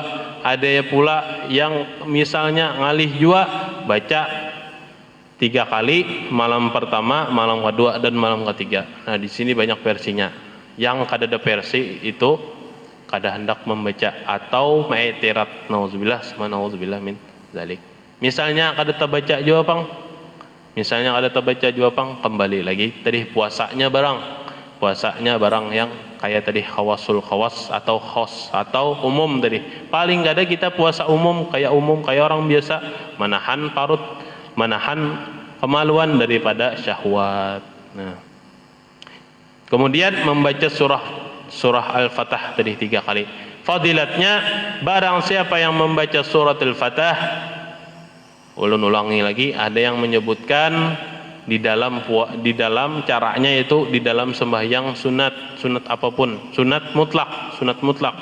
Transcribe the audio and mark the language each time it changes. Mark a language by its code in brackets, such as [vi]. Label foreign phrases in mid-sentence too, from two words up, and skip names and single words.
[id] Ada pula yang misalnya ngalih juga baca 3 kali, malam pertama, malam kedua, dan malam ketiga. Nah, di sini banyak versinya. Yang kada ada versi itu kada hendak membaca atau ma'tirat, [ar] نعوذ بالله من ذلك. [id] Misalnya [bjn] kada terbaca jua pang, [id] kembali lagi tadi puasanya barang yang kayak tadi [ar] خواص الخواص [id] atau khos atau umum tadi. Paling kada kita puasa umum kayak orang biasa, menahan parut, menahan kemaluan daripada syahwat. Nah, kemudian membaca surah Al-Fatah tadi 3 kali. Fadilatnya, barang siapa yang membaca surat Al-Fatah, ulun ulangi lagi, ada yang menyebutkan di dalam caranya itu di dalam sembahyang sunat apapun, sunat mutlak.